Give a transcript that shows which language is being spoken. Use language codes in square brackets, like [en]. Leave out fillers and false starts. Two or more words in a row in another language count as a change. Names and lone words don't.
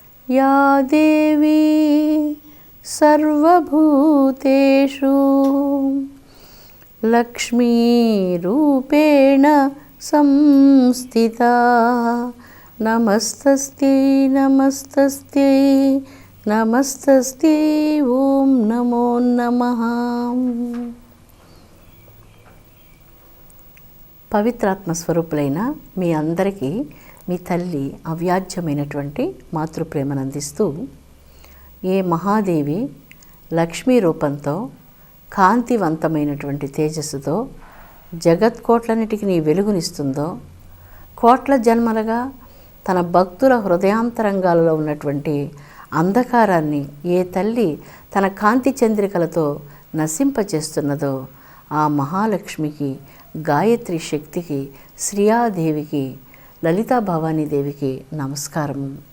[sa] या देवी सर्वभूतेषु लक्ष्मीरूपेण संस्थिता नमस्तस्यै नमस्तस्यै नमस्तस्यै ఓం నమో నమః. [te] పవిత్రాత్మ స్వరూపులైన మీ అందరికీ మీ తల్లి అవ్యాజ్యమైనటువంటి మాతృప్రేమను అందిస్తూ, ఏ మహాదేవి లక్ష్మీ రూపంతో కాంతివంతమైనటువంటి తేజస్సుతో జగత్కోట్లన్నిటికీ నీ వెలుగునిస్తుందో, కోట్ల జన్మలుగా తన భక్తుల హృదయాంతరంగాలలో ఉన్నటువంటి అంధకారాన్ని ఏ తల్లి తన కాంతి చంద్రికలతో నశింపచేస్తున్నదో ఆ మహాలక్ష్మికి, గాయత్రి శక్తికి, శ్రీయాదేవికి, లలితా భవానీదేవికి నమస్కారం.